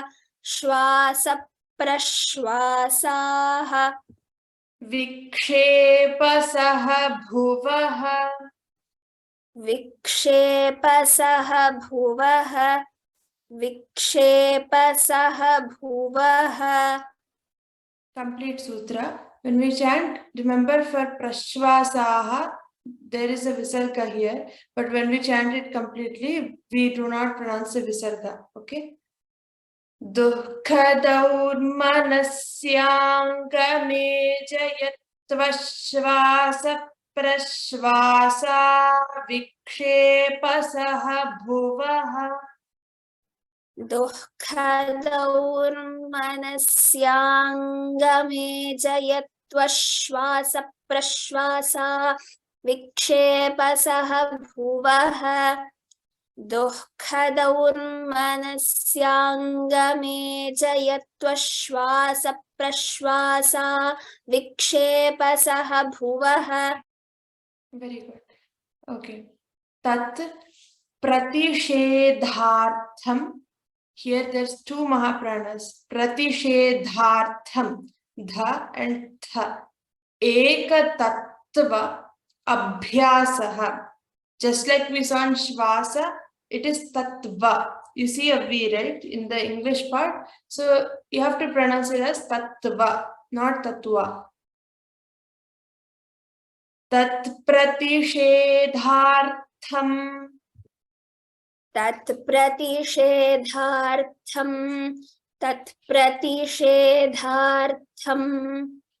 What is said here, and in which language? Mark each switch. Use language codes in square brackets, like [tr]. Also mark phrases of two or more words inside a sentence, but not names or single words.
[sa] Shvasa prashvasaha. Vikshepa saha bhuvaha. Vikshepa saha bhuvaha. Vikshepa saha bhuvaha. [en] Complete sutra. When we chant, remember for prashvasaha, there is a visarga here, but when we chant it completely, we do not pronounce the visarga. Okay? [sa] Dukkha daurmanasyangamejayatva shvasa prashvasa vikshepa saha bhuvaha. Dukkha daurmanasyangamejayatva shvasa prashvasa vikshepa saha bhuvaha. Dukkha daurmanasyangamejayatva shvasa prashvasa vikshepa saha bhuvaha. [en] Very good. Okay. [sa] Tat pratishedhartham. [en] Here there's two mahapranas. Pratishedhartham. Dha and tha. [sa] Eka tattva abhyasaha. [en] Just like we saw in Shvasa, it is tattva. You see a V, right, in the English part. So you have to pronounce it as tattva, not tattva. [sa] Tat pratishedhartham. tat pratishedhartham. Tat pratishedhartham.